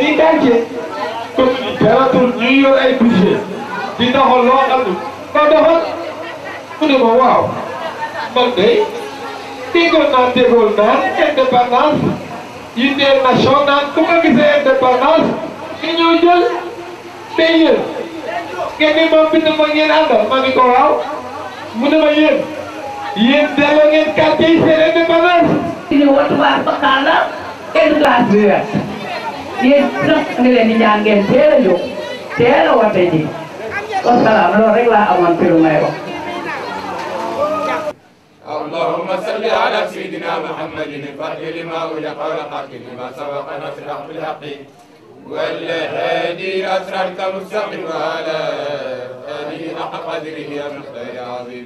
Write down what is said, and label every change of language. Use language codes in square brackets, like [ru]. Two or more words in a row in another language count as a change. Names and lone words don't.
[wo] i [fr] quartier comme [wo] daratul ñuy yor ay budget di doxal loo xam ne ko doxal mu ne ma waaw man de déggoon naa déggoon naan indépendance yi [fr] des nations [wo] naan ku ma gisee indépendance nga ñëw jël day yéen ngeen ni moom bind ma ngeen àndal ma ni ko waaw mu ne ma yéen delloo ngeen quartier yi seen indépendance. ñu watuwaat bakkaan la kenn glace bi wet yéen sax nga leen di ñaan ngeen teel a jóg teel a wate ji wasalaam loolu rek laa amoon fi lu may wax. [ar] اللهم صل على سيدنا محمد الفاتح لما أغلق والخاتم لما سبق نصر الحق بالحق والهادي إلى صراطك المستقيم وعلى آله حق قدره ومقداره العظيم.